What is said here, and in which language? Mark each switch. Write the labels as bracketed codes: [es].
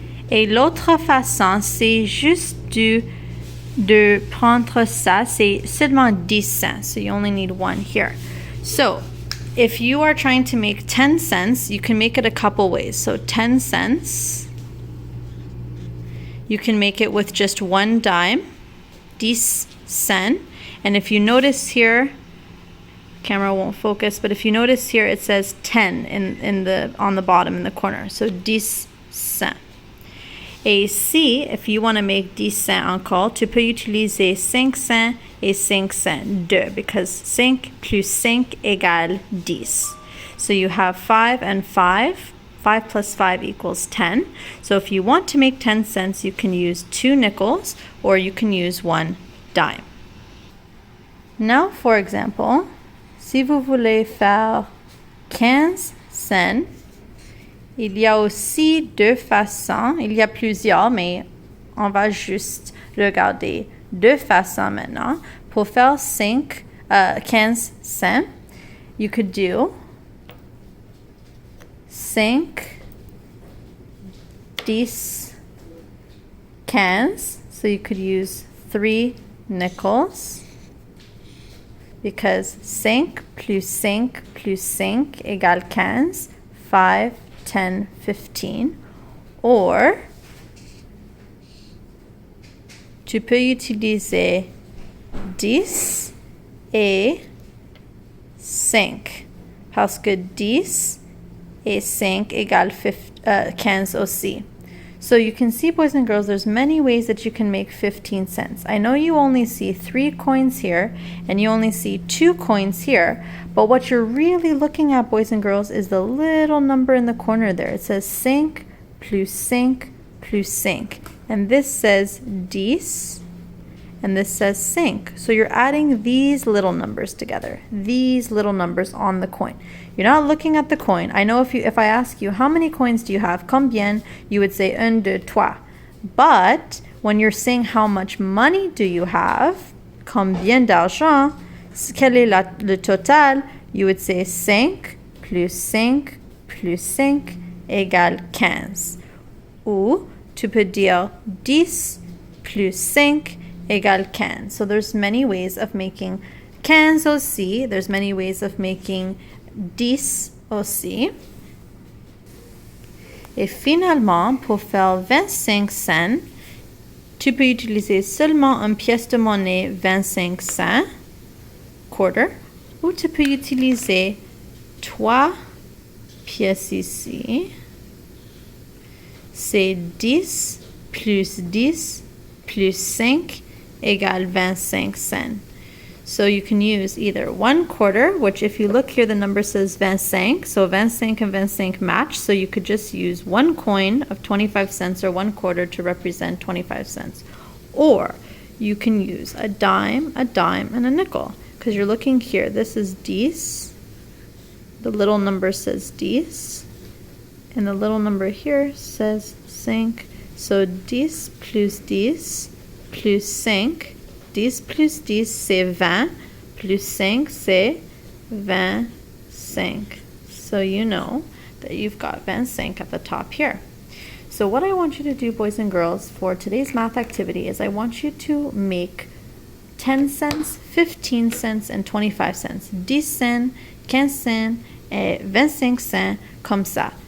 [fr] Et l'autre façon, c'est juste de prendre ça. C'est seulement 10 cents. [en] So you only need one here. So if you are trying to make 10 cents, you can make it a couple ways. So 10 cents, you can make it with just one dime, 10 cents. And if you notice here, camera won't focus, but if you notice here, it says 10 on the bottom in the corner. So 10 cents. [fr] Et ici, [en] if you want to make 10 cents [fr] encore, tu peux utiliser 5 cents et 5 cents, [en] 2, because 5 plus 5 [fr] égale [en] 10. So you have 5 and 5. 5 plus 5 equals 10. So if you want to make 10 cents, you can use 2 nickels or you can use 1 dime. Now, for example, [fr] si vous voulez faire 15 cents, il y a aussi deux façons. Il y a plusieurs, mais on va juste regarder deux façons maintenant. Pour faire [en] 15 cents, you could do 5, 10, 15. So you could use 3 nickels. Because 5 plus 5 plus 5 [fr] égale [en] 15, 5, 10, 15. [fr] Or, tu peux utiliser 10 et 5. Parce que 10 et 5 égale 15 aussi. [en] So you can see, boys and girls, there's many ways that you can make 15 cents. I know you only see 3 coins here and you only see 2 coins here, but what you're really looking at, boys and girls, is the little number in the corner there. It says 5 plus 5 plus 5. And this says 10 and this says 5. So you're adding these little numbers together, these little numbers on the coin. You're not looking at the coin. I know if I ask you, how many coins do you have? [fr] Combien? [en] You would say 1, 2, 3. But when you're saying how much money do you have, [fr] combien d'argent, quel est le total, [en] you would say 5 plus 5 plus 5 [fr] égale [en] 15. [fr] Ou tu peux dire 10 plus 5 égale 15. [en] So there's many ways of making 15 [fr] aussi. [en] There's many ways of making 10 [fr] aussi. Et finalement, pour faire 25 cents, tu peux utiliser seulement une pièce de monnaie 25 cents, quarter, ou tu peux utiliser 3 pièces ici. C'est 10 plus 10 plus 5 égale 25 cents. [en] So you can use either 1 quarter, which if you look here, the number says 25. So 25 and 25 match. So you could just use 1 coin of 25 cents or 1 quarter to represent 25 cents. Or you can use a dime, and a nickel. Because you're looking here, this is 10. The little number says 10. And the little number here says 5. So 10 plus 10 plus 5 [fr] 10 plus 10, c'est 20. Plus 5, c'est 25. [en] So you know that you've got 25 at the top here. So what I want you to do, boys and girls, for today's math activity is I want you to make 10 cents, 15 cents, and 25 cents. [fr] 10 cents, 15 cents, et 25 cents, comme ça.